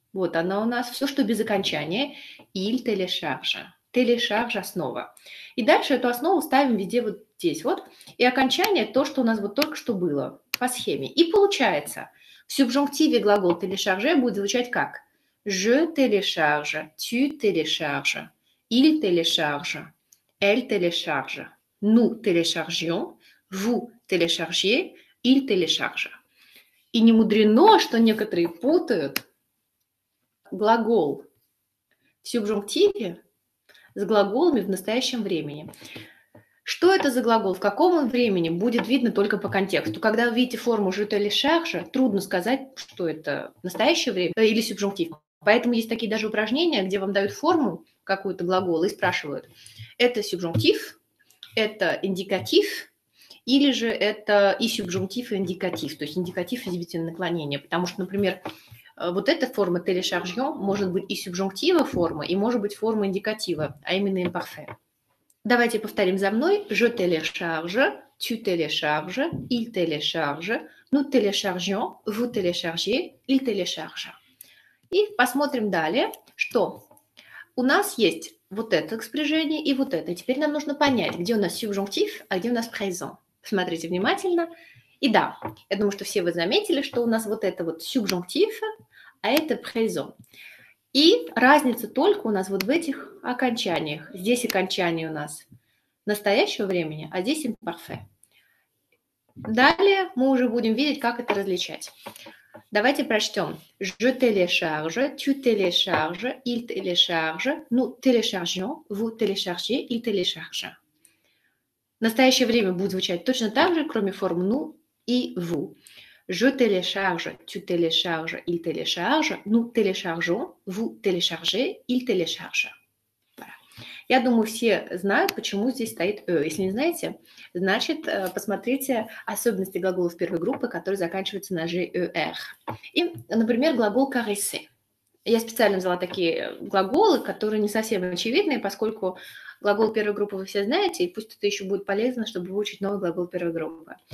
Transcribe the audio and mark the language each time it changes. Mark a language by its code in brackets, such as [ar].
[ru] Вот она у нас, все, что без окончания. [fr] Il télécharge. [ru] Télécharge основа. И дальше эту основу ставим везде вот здесь вот. И окончание то, что у нас вот только что было по схеме. И получается, в субжунктиве глагол télécharger будет звучать как? [fr] Je télécharge, tu télécharges, il télécharge, elle télécharge, nous téléchargions, vous téléchargiez, il télécharge. [ru] И не мудрено, что некоторые путают глагол в субжунктиве с глаголами в настоящем времени. Что это за глагол? В каком он времени? Будет видно только по контексту. Когда вы видите форму je te les charge, трудно сказать, что это настоящее время или субжунктив. Поэтому есть такие даже упражнения, где вам дают форму какую-то глагола и спрашивают, это субжунктив, это индикатив, или же это и субжунктив, и индикатив, то есть индикатив изъявительное наклонение. Потому что, например, вот эта форма téléchargion может быть и субжунктива форма, и может быть форма индикатива, а именно imparfait. Давайте повторим за мной. [fr] Je télécharge, tu télécharges, il télécharge, nous téléchargeons, vous téléchargez, il télécharge. [ru] И посмотрим далее, что у нас есть вот это спряжение и вот это. Теперь нам нужно понять, где у нас субжунктив, а где у нас présent. Смотрите внимательно. И да, я думаю, что все вы заметили, что у нас вот это вот субжунктив, а это présent. И разница только у нас вот в этих окончаниях. Здесь окончание у нас настоящего времени, а здесь imparfait. Далее мы уже будем видеть, как это различать. Давайте прочтем. [fr] Je télécharge, tu télécharges, il télécharge, nous téléchargeons, vous téléchargez, il télécharge. [ru] Настоящее время будет звучать точно так же, кроме форм nous и vous. [fr] Je télécharge, tu télécharges, il télécharge, nous téléchargeons, vous téléchargez, il télécharge. Voilà. [ru] Я думаю, все знают, почему здесь стоит «э». Если не знаете, значит, посмотрите особенности глаголов первой группы, которые заканчиваются на «жер». И, например, глагол «caresser». Я специально взяла такие глаголы, которые не совсем очевидные, поскольку глагол первой группы вы все знаете, и пусть это еще будет полезно, чтобы выучить новый глагол первой группы.